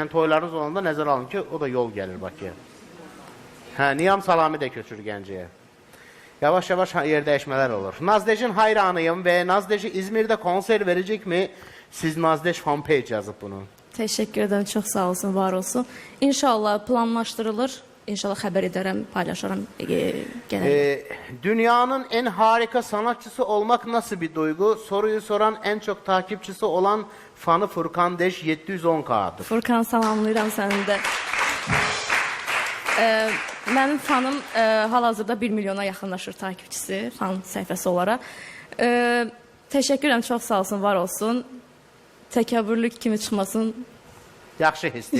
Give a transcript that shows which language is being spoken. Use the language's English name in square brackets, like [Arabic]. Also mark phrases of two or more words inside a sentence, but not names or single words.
[Azerbaijani] Yəni toylarınız olanda nəzər alın ki, o da yol gəlir Bakıya. Hə, Niyam Salami də köçür Gəncəyə. Yavaş-yavaş yer dəyişmələr olur. [Turkish] Nazdej'in hayranıyım və Nazdej'i İzmir'də konser verecek mi? [Azerbaijani] Siz Nazdej fanpage yazıb bunu. Təşəkkür edirəm, çox sağ olsun, var olsun. İnşallah planlaşdırılır. İnşallah xəbər edərəm, paylaşaram. [Turkish] Dünyanın en harika sanatçısı olmak nasıl bir duygu? Soruyu soran en çok takipçisi olan fanı Furkan Deş 710K'dır. [Azerbaijani] Furkan, salamlayıram səni də. Mənim fanım hal-hazırda 1 milyona yaxınlaşır takipçisi, fan səhifəsi olaraq. Təşəkkür edirəm, çox sağ olsun, var olsun. Təkəbbürlük kimi çıxmasın. Yaxşı histir.